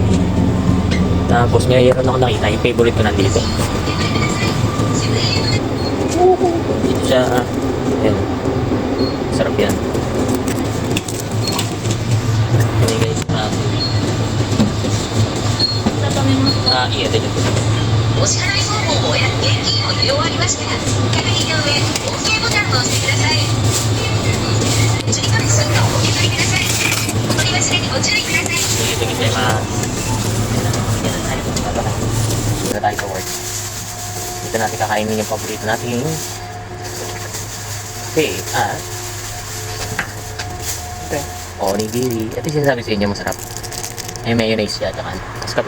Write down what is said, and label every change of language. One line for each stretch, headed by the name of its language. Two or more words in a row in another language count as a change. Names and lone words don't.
Filipino: Tapos mayroon ako nakita yung favorite ko nandito. Dito siya, ayan. Sarap yan. Ayan guys, iya, ito dito.
Japanese: お支払い方法や現金を入れ終わりましたら、確認の上、OK ボタンを押してください。追加のスイカをお受け取りください。お取り忘れにご注意ください。
Filipino: Dito kita Dito tayo sa work. Dito natin kakainin yung paborito natin. Okay, onigiri. Ito yung sinasabi sa inyo masarap. May mayonnaise siya, tsaka tapos kape.